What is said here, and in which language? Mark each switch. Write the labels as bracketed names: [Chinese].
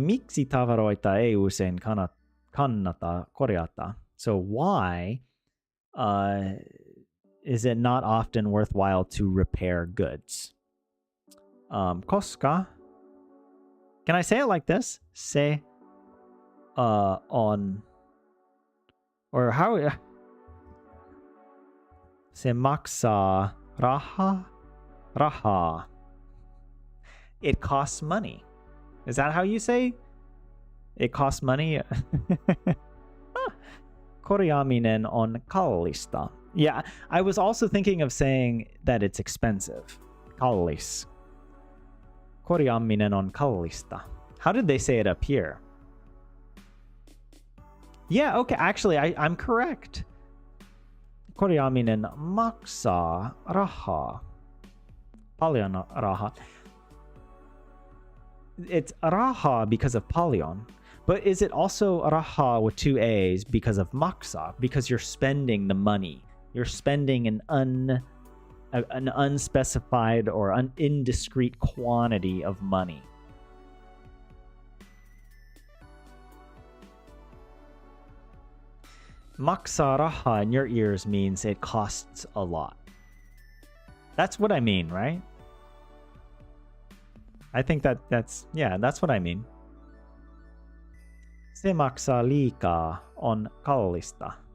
[Finnish] Miksi tavaroita ei usein kannata korjata? [English] So why is it not often worthwhile to repair goods? Koska. Can I say it like this? [Finnish] Se on, [English] or how? [Finnish] Se maksaa raha. [English] It costs money. Is that how you say it costs money? [Finnish] Korjaaminen on kallista. [English] Yeah, I was also thinking of saying that it's expensive. Kallis. [Finnish] Korjaaminen on kallista. [English] How did they say it up here? Yeah, okay, actually, I'm correct. [Finnish] Korjaaminen maksaa rahaa. Paljon rahaa. [English] It's raha because of paljon, but is it also raha with two A's because of maksa? Because you're spending the money. You're spending an unspecified or indiscrete quantity of money. [Finnish] Maksa raha [English] in your ears means it costs a lot. That's what I mean, right? I think that's what I mean. [Finnish] Se maksaa liikaa on kallista.